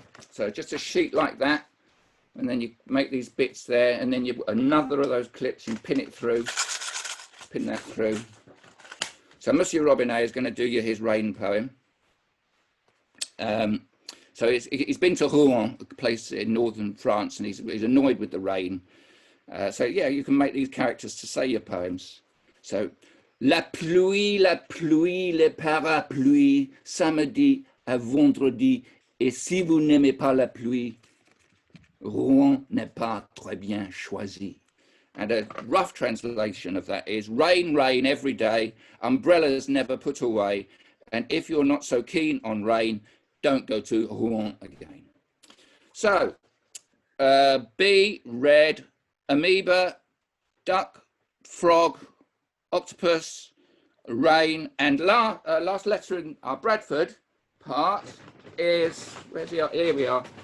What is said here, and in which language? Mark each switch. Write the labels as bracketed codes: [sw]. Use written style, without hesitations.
[en] So just a sheet like that. And then you make these bits there, and then you put another of those clips and pin that through. So Monsieur Robinet is going to do you his rain poem. So he's been to Rouen, a place in northern France, and he's annoyed with the rain. So yeah, you can make these characters to say your poems. [fr] So la pluie, le parapluie, samedi à vendredi, et si vous n'aimez pas la pluie, Rouen n'est pas très bien choisi. [en] And a rough translation of that is rain, rain every day, umbrellas never put away, and if you're not so keen on rain, don't go to Rouen again. So, bee, red, amoeba, duck, frog, octopus, rain, and last letter in our Bradford part is, here we are.